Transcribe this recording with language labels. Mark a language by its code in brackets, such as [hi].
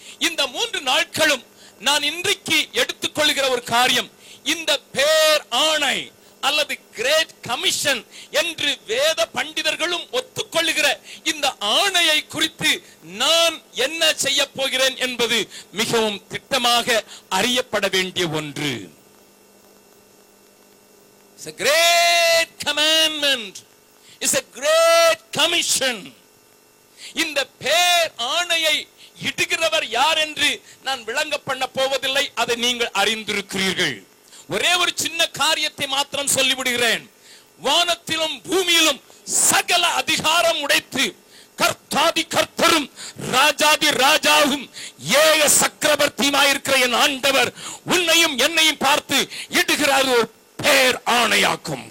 [ta] இந்த 3 நாட்களும் நான் இன்றைக்கு எடுத்துக்கொள்கிற ஒரு காரியம், இந்த பேர் ஆணை அல்லது கிரேட் கமிஷன் என்று வேத பண்டிதர்களும் ஒத்துக்கொள்ளுகிற இந்த ஆணையை குறித்து நான் என்ன செய்ய போகிறேன் என்பது மிகவும் திட்டமாக அறியப்பட வேண்டிய ஒன்று. [en] It's a great commandment. It's a great commission. [ta] இந்த பேர் ஆணையை இடுகிறவர் யார் என்று நான் விளங்க பண்ண போவதில்லை, அதை நீங்கள் அறிந்திருக்கிறீர்கள். ஒரே ஒரு சின்ன காரியத்தை மாத்திரம் சொல்லிவிடுகிறேன். வானத்திலும் பூமியிலும் சகல அதிகாரம் உடைத்து கர்த்தாதி கர்த்தரும் ராஜாதி ராஜாவும் ஏக சக்கரவர்த்தியுமாயிருக்கிற என் ஆண்டவர் உன்னையும் என்னையும் பார்த்து இடுகிறார் ஒரு பேர் ஆணையாக்கும்.